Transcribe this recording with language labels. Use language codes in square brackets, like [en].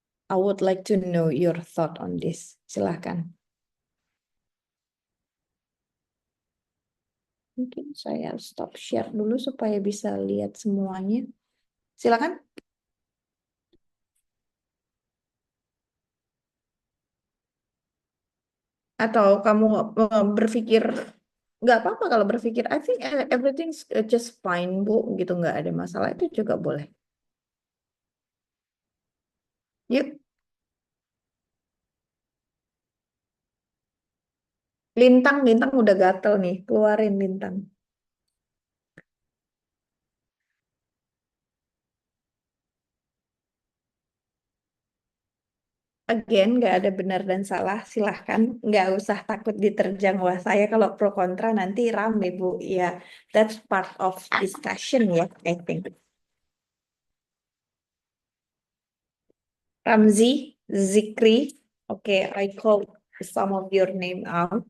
[en] I would like to know your thought on this. [id] Silahkan. Mungkin saya stop share dulu supaya bisa lihat semuanya. Silakan. Atau kamu berpikir nggak apa-apa kalau berpikir [en] I think everything's just fine [id] Bu, gitu nggak ada masalah itu juga boleh. Yuk, lintang udah gatel nih, keluarin lintang. Again, nggak ada benar dan salah. Silahkan, nggak usah takut diterjang. Wah, saya kalau pro kontra nanti rame Bu. [en] Ya, that's part of discussion ya, I think. Ramzi, Zikri, oke, I call some of your name out.